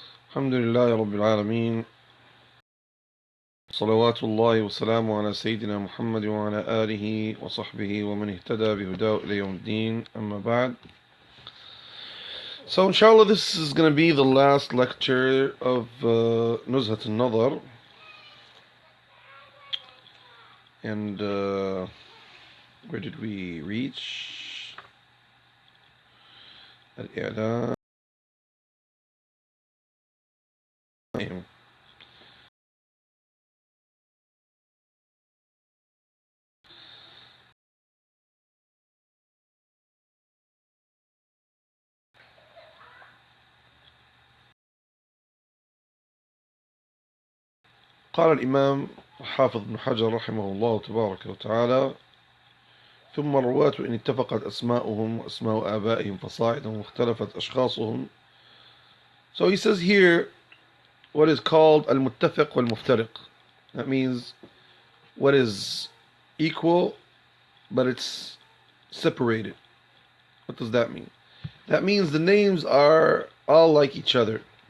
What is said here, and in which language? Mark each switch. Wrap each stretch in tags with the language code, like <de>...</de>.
<ar>الحمد لله رب العالمين صلوات الله وسلامه على سيدنا محمد وعلى آله وصحبه ومن اهتدى بهداه إلى يوم الدين أما بعد.</ar> <en>So inshallah this is going to be the last lecture of Nuzhat Al-Nadhar, and where did we reach? Al-I'lam.</en> <ar>قال الإمام حافظ بن حجر رحمه الله تبارك وتعالى: ثم الرواة إن اتفقت أسماؤهم وأسماء آبائهم فصاعدا واختلفت أشخاصهم.</ar> <en>So he says here what is called al-muttafiq wal-muftariq. That means what is equal but it's separated. What does that mean? That means the names are all like each other.</en>